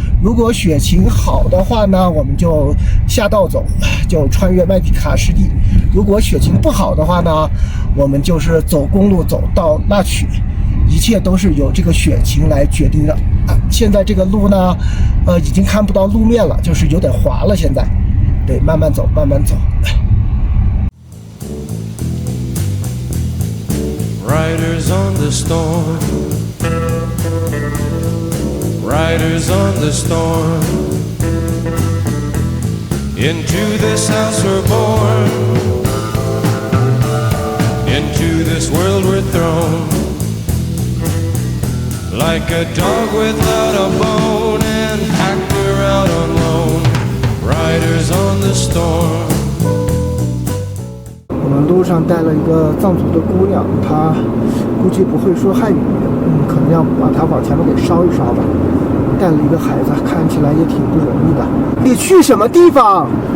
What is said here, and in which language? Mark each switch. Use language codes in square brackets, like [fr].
[zh] 如果雪情好的话呢，我们就下道走，就穿越麦迪卡湿地。如果雪情不好的话呢，我们就是走公路走到腊曲。一切都是由这个雪情来决定的。现在这个路呢，已经看不到路面了，就是有点滑了。现在，对，慢慢走，慢慢走。 [en] Riders on the storm, riders on the storm. Into this house we're born, into this world we're thrown. Like a dog without a bone, an actor out on loan. Riders on the storm. [zh] 我们路上带了一个藏族的姑娘，她估计不会说汉语，可能要把她往前面给捎一捎吧。带了一个孩子，看起来也挺不容易的。你去什么地方？